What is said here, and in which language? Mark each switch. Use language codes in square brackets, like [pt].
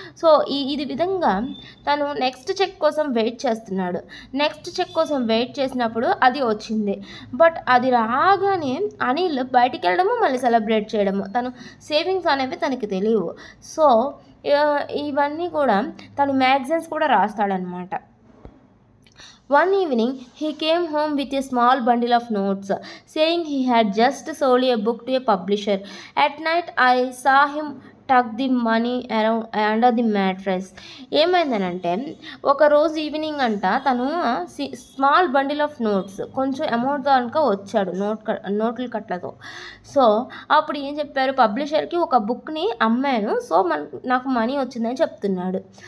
[te] So ఇది విధంగా తను నెక్స్ట్ చెక్ కోసం వెయిట్ చేస్తున్నాడు. నెక్స్ట్ చెక్ కోసం వెయిట్ చేసినప్పుడు అది వచ్చింది. బట్ అది రాగానే అనిల్ బయటికి వెళ్ళడము, మళ్ళీ సెలబ్రేట్ చేయడము, తను సేవింగ్స్ అనేవి తనకి తెలియవు. సో ఇవన్నీ కూడా తను మ్యాగజైన్స్ కూడా రాస్తాడనమాట. [en] One evening, he came home with a small bundle of notes, saying he had just sold a book to a publisher. At night, I saw him tuck the money around under the mattress. [te] ఏమైందనంటే ఒకరోజు evening అంట తను small bundle of notes కొంచెం amount కనుక వచ్చాడు నోట్ల కట్లతో. So అప్పుడు ఏం చెప్పారు, పబ్లిషర్కి ఒక బుక్ని అమ్మాను, సో నాకు మనీ వచ్చిందని చెప్తున్నాడు.